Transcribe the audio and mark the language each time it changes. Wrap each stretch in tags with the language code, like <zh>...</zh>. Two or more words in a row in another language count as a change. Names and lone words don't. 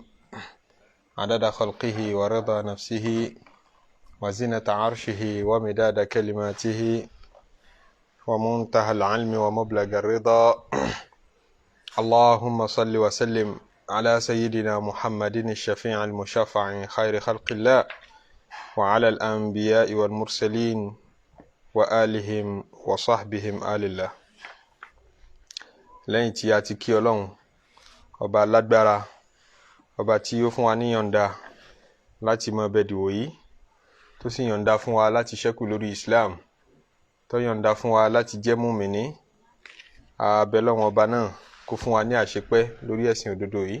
<ar>عدد خلقه ورضا نفسه وزنة عرشه ومداد كلماته ومنتهى العلم ومبلغ الرضا. اللهم صل وسلم على سيدنا محمد الشفيع المشفع خير خلق الله وعلى الأنبياء والمرسلين وآلهم وصحبهم آل الله.</ar> <yo>lẹ́yìn tí a ti kí Ọlọ́run ọba lágbára, ọba tí ó fún wa ní yọ̀ǹda láti mọ bẹ̀dì wòyí, tó sì yọ̀ǹda fún wa láti ṣẹ́kù lórí Islam, tó yọ̀ǹda fún wa láti jẹ́ mùmínì, a bẹ̀ Ọlọ́run ọba náà kó fún wa ní àṣepẹ́ lórí ẹ̀sìn òdodo yìí.</yo>